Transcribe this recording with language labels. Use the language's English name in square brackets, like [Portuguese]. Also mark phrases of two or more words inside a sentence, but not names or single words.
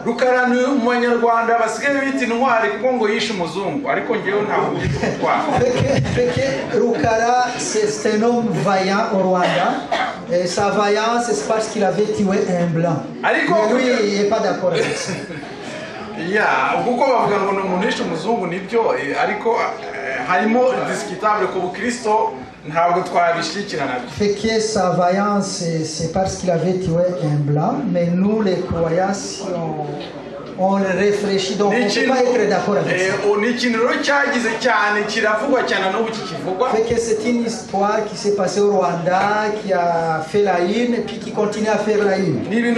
[Kinyarwanda] Rukara ni umunyarwanda basigaye bita intwari kuko ngo yishe umuzungu ariko ngewe ntabwo nditwara. [French] Fait que Rukara c'est un homme vaillant au Rwanda. Et sa vaillance c'est parce qu'il avait tué un blanc. Mais lui il n'est pas d'accord avec ça. [Kinyarwanda] Kuko bavuga ngo ni umuntu yishe umuzungu nibyo ariko harimo discutable ku Bukristo. [French] Fait que sa vaillance, c'est parce qu'il avait tué un blanc, mais nous les croyants, si on réfléchit, donc on ne peut pas être d'accord avec ça. Fait que c'est une histoire qui s'est passée au Rwanda, qui a fait la une et puis qui continue à faire la une.